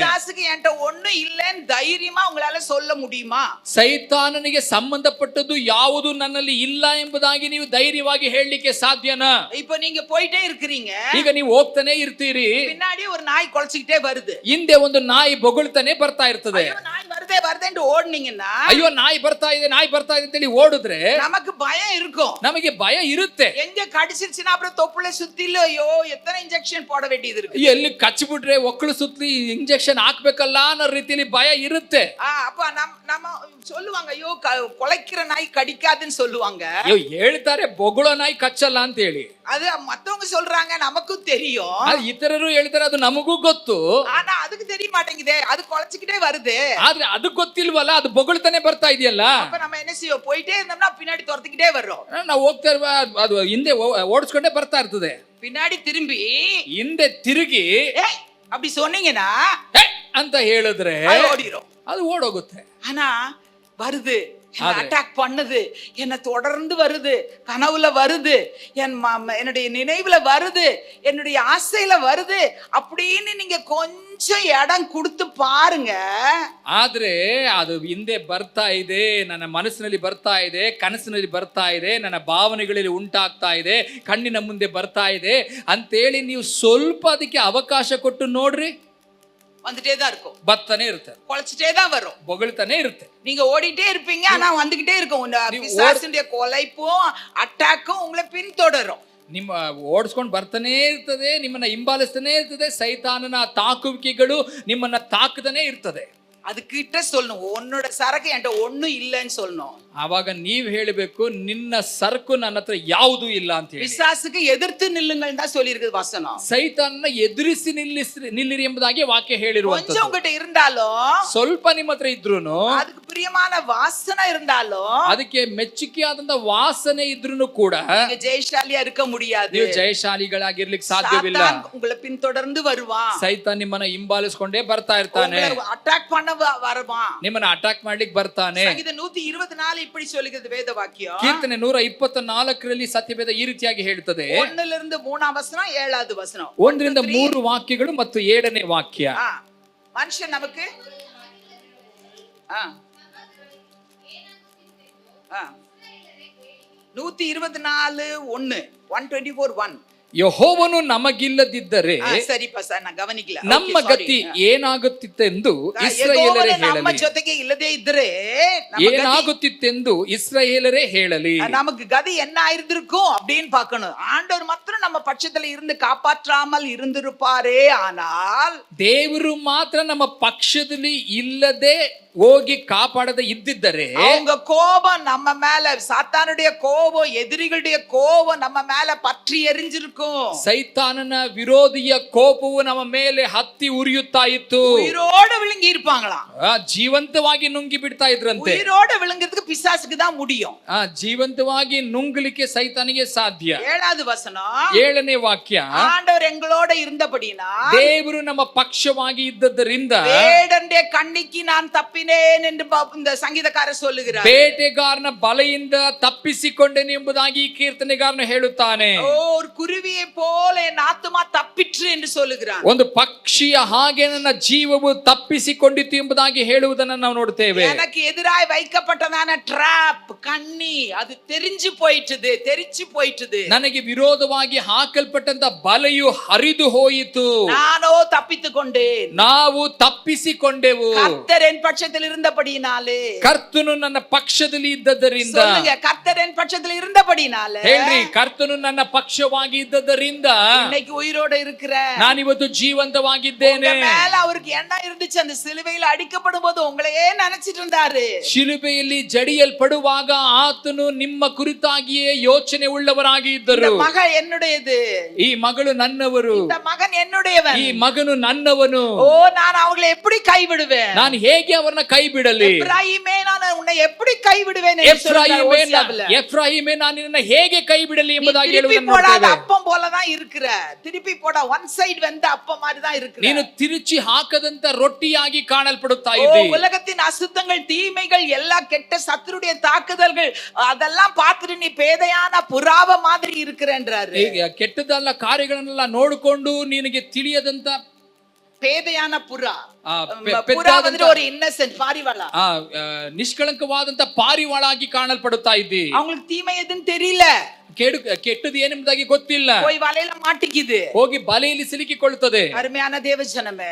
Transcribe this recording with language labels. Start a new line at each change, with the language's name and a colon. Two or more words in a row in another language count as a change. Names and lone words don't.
Tamil: பிசாசுக்கு என்கிட்ட ஒண்ணு இல்லைன்னு தைரியமா உங்களால சொல்ல முடியுமா?
Kannada: ಸೈತಾನನಿಗೆ ಸಂಬಂಧಪಟ್ಟದ್ದು ಯಾವುದು ನನ್ನಲ್ಲಿ ಇಲ್ಲ ಎಂಬುದಾಗಿ ನೀವು ಧೈರ್ಯವಾಗಿ ಹೇಳಲಿಕ್ಕೆ ಸಾಧ್ಯನಾ?
Tamil: இப்போ நீங்க போயிட்டே இருக்கிறீங்க,
Kannada: ಈಗ ನೀವು ಹೋಗ್ತಾನೆ ಇರ್ತೀರಿ,
Tamil: பின்னாடி ஒரு நாய் குலைச்சிக்கிட்டே வருது,
Kannada: ಹಿಂದೆ ಒಂದು ನಾಯಿ ಬೊಗಳ್ತಾನೆ ಬರ್ತಾ ಇರ್ತದೆ.
Tamil: நாய் வருதே வருதேன்னு ஓடுனீங்கன்னா,
Kannada: ಅಯ್ಯೋ ನಾಯಿ ಬರ್ತಾ ಇದೆ ಅಂತೇಳಿ ಓಡಿದ್ರೆ
Tamil: நமக்கு பயம் இருக்கும்,
Kannada: ನಮಗೆ ಭಯ ಇರುತ್ತೆ.
Tamil: எங்க கடிச்சிருச்சுன்னா அப்புறம் தொப்புளை சுத்தில ஐயோ எத்தனை இன்ஜெக்ஷன் போட வேண்டியது இருக்கு,
Kannada: ಎಲ್ಲಿ ಕಚ್ಚಿಬಿಟ್ರೆ ಒಕ್ಕಳು ಸುತ್ತಲಿ ಇಂಜೆಕ್ಷನ್ ಹಾಕ್ಬೇಕಲ್ಲ ಅನ್ನೋ ರೀತಿಯಲ್ಲಿ ಭಯ ಇರುತ್ತೆ.
Tamil: அப்ப நம்ம சொல்லுவாங்க, ஐயೋ கொலைக்கிற நாய் கடிக்காதுன்னு சொல்லுவாங்க.
Kannada: ಅಯ್ಯೋ ಹೇಳ್ತಾರೆ ಬೊಗಳೋ ನಾಯಿ ಕಚ್ಚಲ್ಲ ಅಂತ ಹೇಳಿ,
Tamil: அது மத்தவங்க சொல்றாங்க, நமக்கும் தெரியும்,
Kannada: ಅದು ಇತರರು ಹೇಳ್ತಾರೆ, ಅದು ನಮಗೂ ಗೊತ್ತು.
Tamil: ஆனா அதுக்கு தெரிய மாட்டேங்குதே, அது கொலைச்சிக்கிட்டே வருது.
Kannada: ಆದ್ರೆ ಅದು ಗೊತ್ತಿಲ್ವಲ್ಲ, ಅದು ಬೊಗಳ್ತಾನೆ ಬರ್ತಾ ಇದೆಯಲ್ಲ.
Tamil: அப்ப நம்ம என்ன செய்வோம், போயிட்டே இருந்தோம்னா பின்னாடி துரத்திக்கிட்டே வர்றோம்.
Kannada: ನಾವು ಹೋಗ್ತಾ ಇರುವ ಅದು ಹಿಂದೆ ಓಡಿಸ್ಕೊಂಡೇ ಬರ್ತಾ ಇರ್ತದೆ.
Tamil: பின்னாடி திரும்பி
Kannada: ಹಿಂದೆ ತಿರುಗಿ
Tamil: அப்படி சொன்னீங்கன்னா
Kannada: ಅಂತ ಹೇಳಿದ್ರೆ
Tamil: ஓடிரும்,
Kannada: ಅದು ಓಡೋಗುತ್ತೆ.
Tamil: ஆனா வருது, அட்டாக் பண்ணுது, என்ன தொடர்ந்து வருது, கனவுல வருது, என்னுடைய நினைவுல வருது, என்னுடைய ஆசையில வருது அப்படின்னு நீங்க கொஞ்சம் இடம் கொடுத்து பாருங்க.
Kannada: ಆದ್ರೆ ಅದು ಹಿಂದೆ ಬರ್ತಾ ಇದೆ, ನನ್ನ ಮನಸ್ಸಿನಲ್ಲಿ ಬರ್ತಾ ಇದೆ, ಕನಸಿನಲ್ಲಿ ಬರ್ತಾ ಇದೆ, ನನ್ನ ಭಾವನೆಗಳಲ್ಲಿ ಉಂಟಾಗ್ತಾ ಇದೆ, ಕಣ್ಣಿನ ಮುಂದೆ ಬರ್ತಾ ಇದೆ ಅಂತೇಳಿ ನೀವು ಸ್ವಲ್ಪ ಅದಕ್ಕೆ ಅವಕಾಶ ಕೊಟ್ಟು ನೋಡ್ರಿ,
Tamil: வந்துட்டே தான் இருக்கும்,
Kannada: ಬತ್ತನೆ ಇರುತ್ತೆ,
Tamil: குலைச்சிட்டே தான் வரும்,
Kannada: ಬೊಗಳ್ತಾನೆ ಇರುತ್ತೆ.
Tamil: நீங்க ஓடிட்டே இருப்பீங்க, ஆனா வந்துகிட்டே இருக்கும். பிசாசுடைய கொலைப்பும் அட்டாக்கும் உங்களை பின்தொடரும்.
Kannada: ನಿಮ್ಮ ಓಡಿಸ್ಕೊಂಡು ಬರ್ತಾನೆ ಇರ್ತದೆ, ನಿಮ್ಮನ್ನ ಹಿಂಬಾಲಿಸ್ತಾನೆ ಇರ್ತದೆ, ಸೈತಾನನ ತಾಕುವಿಕೆಗಳು ನಿಮ್ಮನ್ನ ತಾಕತಾನೆ ಇರ್ತದೆ.
Tamil: அதுக்கிட்ட சொல்லணும், உன்னோட சரக்கு என்கிட்ட ஒண்ணும் இல்லைன்னு சொல்லணும்.
Kannada: ಆವಾಗ ನೀವ್ ಹೇಳಬೇಕು, ನಿನ್ನ ಸರಕು ನನ್ನ ಹತ್ರ ಯಾವುದು ಇಲ್ಲ ಅಂತ ಹೇಳಿ.
Tamil: பிசாசுக்கு எதிர்த்து நில்லுங்கள் தான் சொல்லி இருக்குது வசனம்.
Kannada: ಸೈತಾನನ ಎದುರಿಸಿ ನಿಲ್ಲಿರಿ ಎಂಬುದಾಗಿ ವಾಕ್ಯ ಹೇಳಿರುವಂತದ್ದು.
Tamil: கொஞ்சம் உங்ககிட்ட இருந்தாலும்,
Kannada: ಸ್ವಲ್ಪ ನಿಮ್ಮ ಹತ್ರ ಇದ್ರೂನು,
Tamil: அதுக்கு பிரியமான வாசனை இருந்தாலும்,
Kannada: ಅದಕ್ಕೆ ಮೆಚ್ಚುಗೆಯಾದಂತ ವಾಸನೆ ಇದ್ರೂನು ಕೂಡ
Tamil: நீங்க ஜெயசாலியா இருக்க முடியாது.
Kannada: ನೀವು ಜಯಶಾಲಿಗಳಾಗಿರ್ಲಿಕ್ಕೆ ಸಾಧ್ಯವಿಲ್ಲ.
Tamil: சாத்தான் உங்களை பின்தொடர்ந்து வருவான்,
Kannada: ಸೈತಾನ್ ನಿಮ್ಮನ್ನ ಹಿಂಬಾಲಿಸ್ಕೊಂಡೇ ಬರ್ತಾ ಇರ್ತಾನೆ,
Tamil: அட்டாக் பண்ண வருவான்,
Kannada: ನಿಮ್ಮನ್ನ ಅಟ್ಯಾಕ್ ಮಾಡ್ಲಿಕ್ಕೆ ಬರ್ತಾನೆ.
Tamil: சங்கீதம் 124 இப்படி சொல்லுகிறது வேத வாக்கியம்.
Kannada: ಕೀರ್ತನೆ 124ರಲ್ಲಿ ಸತ್ಯವೇದ ಈ ರೀತಿಯಾಗಿ ಹೇಳ್ತದೆ.
Tamil: 1லிருந்து 3ஆம் வசனம் 7வது வசனம்,
Kannada: 1ರಿಂದ 3 ವಾಕ್ಯಗಳು ಮತ್ತು 7ನೇ ವಾಕ್ಯ.
Tamil: மனுஷன் நமக்கு 124:1 124:1
Kannada: ಯೆಹೋವನು ನಮಗಿಲ್ಲದಿದ್ದರೆ ಸರಿಪಾ ಸರ್, ನಾನು ಗಮನಿಕಲ್ಲ, ನಮ್ಮ ಗತಿ ಏನಾಗುತ್ತಿತ್ತೆಂದು ಇಸ್ರಾಯೇಲರೇ ನಮ್ಮ ಹೇಳಲಿ. ಜೊತೆಗೆ ಇಲ್ಲದೆ ಇದ್ದರೆ ಏನಾಗುತ್ತಿತ್ತೆಂದು ಇಸ್ರಾಯೇಲರೇ ಹೇಳಲಿ.
Tamil: நமக்கு கதி என்ன ஆயிருந்திருக்கும் அப்படின்னு பார்க்கணும். ஆண்டவர் மாத்திரம் நம்ம பட்சத்துல இருந்து காப்பாற்றாமல் இருந்திருப்பாரே, ஆனால்
Kannada: ದೇವರು ಮಾತ್ರ ನಮ್ಮ ಪಕ್ಷದಲ್ಲಿ ಇಲ್ಲದೆ ಹೋಗಿ ಕಾಪಾಡದೆ ಇದ್ದಿದ್ದರೆ,
Tamil: அவங்க கோபம் நம்ம மேல, சாத்தானுடைய கோபம், எதிரிகளுடைய கோபம் நம்ம மேல பற்றி எரிஞ்சிருக்கும்.
Kannada: ಸೈತಾನನ ವಿರೋಧಿಯ ಕೋಪವು ನಮ್ಮ ಮೇಲೆ ಹತ್ತಿ ಉರಿಯುತ್ತಾ ಇತ್ತು.
Tamil: உயிரோட விழுங்கி இருப்பாங்களாம்,
Kannada: ಜೀವಂತವಾಗಿ ನುಂಗಿ ಬಿಡ್ತಾ ಇದ್ರಂತೆ.
Tamil: உயிரோட விழுங்கிறதுக்கு பிசாசுக்கு தான் முடியும்.
Kannada: ಜೀವಂತವಾಗಿ ನುಂಗಲಿಕ್ಕೆ ಸೈತಾನಿಗೆ ಸಾಧ್ಯ.
Tamil: 7வது வசனம்,
Kannada: 7ನೇ ವಾಕ್ಯ,
Tamil: ஆண்டவர் எங்களோட இருந்தபடினா
Kannada: ದೇವರು ನಮ್ಮ ಪಕ್ಷವಾಗಿ ಇದ್ದದರಿಂದ
Tamil: வேடனுடைய கண்ணிக்கு நான் தப்பினேன் தப்பினேன் என்று இந்த சங்கீதக்காரர் சொல்லுகிறார்.
Kannada: ಬೇಟೆಗಾರನ ಬಲೆಯಿಂದ ತಪ್ಪಿಸಿಕೊಂಡೆನು ಎಂಬುದಾಗಿ ಈ ಕೀರ್ತನೆಗಾರನು ಹೇಳುತ್ತಾನೆ.
Tamil: ஓ, ஒரு குருவியை போல என் ஆத்துமா தப்பிற்று என்று சொல்லுகிறான்.
Kannada: ಒಂದು ಪಕ್ಷಿಯ ಹಾಗೆ ನನ್ನ ಜೀವವು ತಪ್ಪಿಸಿಕೊಂಡಿತು ಎಂಬುದಾಗಿ ಹೇಳುವುದನ್ನು ನಾವು ನೋಡ್ತೇವೆ.
Tamil: எனக்கு எதிராய் வைக்கப்பட்டதான ட்ராப் கண்ணி அது தெரிஞ்சு போயிட்டுது.
Kannada: ನನಗೆ ವಿರೋಧವಾಗಿ ಹಾಕಲ್ಪಟ್ಟಂತ ಬಲೆಯು ಹರಿದು ಹೋಯಿತು.
Tamil: நானோ தப்பித்துக்கொண்டேன்.
Kannada: ನಾವು ತಪ್ಪಿಸಿಕೊಂಡೆವು.
Tamil: கர்த்தர் என் பட்சத்தில் இருந்தபடியினாலே.
Kannada: ಕರ್ತನು ನನ್ನ ಪಕ್ಷದಲ್ಲಿ ಇದ್ದದರಿಂದ.
Tamil: சொல்லுங்க, கர்த்தர் என் பட்சத்தில் இருந்தபடியினாலே.
Kannada: ಹೇಳ್ರಿ, ಕರ್ತನು ನನ್ನ ಪಕ್ಷವಾಗಿ ಇದ್ದದರಿಂದ
Tamil: இன்னைக்கு உயிரோட இருக்கிறேன்.
Kannada: ನಾನಿವತ್ತು ಜೀವಂತವಾಗಿದ್ದೇನೆ.
Tamil: மேல அவருக்கு என்ன இருந்துச்சு? அந்த சிலுவையில் அடிக்கப்படும் போது உங்களையே நினைச்சிட்டு இருந்தாரு.
Kannada: ಶಿಲುಬೆಯಲ್ಲಿ ಜಡಿಯಲ್ಪಡುವಾಗ ಆತನು ನಿಮ್ಮ ಕುರಿತಾಗಿಯೇ ಯೋಚನೆ ಉಳ್ಳವರಾಗಿ ಇದ್ದರು.
Tamil: இந்த மகள் என்னுடையது,
Kannada: ಈ ಮಗಳು ನನ್ನವರು,
Tamil: இந்த மகன் என்னுடையவன்.
Kannada: ಈ ಮಗನು ನನ್ನವನು.
Tamil: ஓ, நான் அவங்களை எப்படி கைவிடுவேன்?
Kannada: ನಾನು ಹೇಗೆ ಅವರನ್ನ ಕೈ ಬಿಡಲಿ?
Tamil: எப்ராயிமே, நான் உன்னை எப்படி கைவிடுவேன்?
Kannada: ಎಫ್ರಾಯಿಮೇ, ನಾನು ನಿನ್ನನ್ನು ಹೇಗೆ ಕೈ ಬಿಡಲಿ ಎಂಬುದಾಗಿ ಹೇಳುವುದನ್ನು
Tamil: போடாத
Kannada: ನೋಡ್ತೇವೆ.
Tamil: அப்பம் போலதான் இருக்கிற. திருப்பி போட
English: one side
Tamil: வெந்த அப்பம் மாதிரி தான் இருக்கிற.
Kannada: ನೀನು ತಿರುಚಿ ಹಾಕದಂತ ರೊಟ್ಟಿಯಾಗಿ ಕಾಣಲ್ಪಡುತ್ತಾ
Tamil: ஓ,
Kannada: ಇದ್ದಿ.
Tamil: உலகத்தின் அசுத்தங்கள், தீமைகள், எல்லா கெட்ட சத்துருடைய தாக்குதல்கள் அதெல்லாம் பார்த்துட்டு நீ பேதையான புறாவ மாதிரி இருக்கிறன்றாரு.
Kannada: ಕೆಟ್ಟದಲ್ಲ ಕಾರ್ಯಗಳನ್ನೆಲ್ಲ ನೋಡಿಕೊಂಡು ನಿನಗೆ ತಿಳಿಯದಂತ
Tamil: பேதையான புறா.
Kannada: ಪೆದ್ದಾದಂತ
Tamil: புறா வந்துட்டு ஒரு இன்னசென்ட் பாரிவாளா.
Kannada: ನಿಷ್ಕಳಂಕವಾದಂತ ಪಾರಿವಾಳಾಗಿ ಕಾಣಲ್ಪಡುತ್ತಾ ಇದ್ದಿ.
Tamil: அவங்களுக்கு தீமை எதுன்னு தெரியல.
Kannada: ಕೆಟ್ಟದು ಏನೆಂಬುದಾಗಿ ಗೊತ್ತಿಲ್ಲ.
Tamil: போய் வலையில மாட்டிக்குது.
Kannada: ಹೋಗಿ ಬಲೆಯಲ್ಲಿ ಸಿಲುಕಿಕೊಳ್ಳುತ್ತದೆ.
Tamil: அருமையான தேவஜனமே,